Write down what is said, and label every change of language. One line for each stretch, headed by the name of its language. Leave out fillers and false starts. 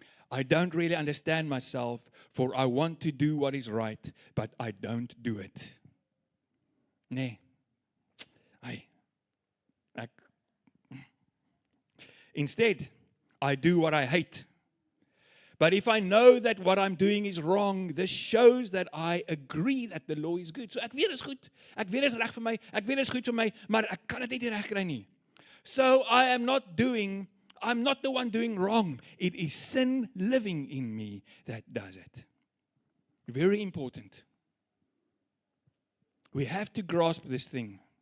English: I don't really understand myself, for I want to do what is right, but I don't do it.
Afrikaans: Nee.
English: Instead, I do what I hate. But if I know that what I'm doing is wrong, this shows that I agree that the law is good.
Afrikaans: So ek weet is goed. Ek weet is reg vir my. Ek weet is goed vir my, maar ek kan dit nie reg kry nie.
English: So I'm not the one doing wrong. It is sin living in me that does it. Very important. We have to grasp this thing.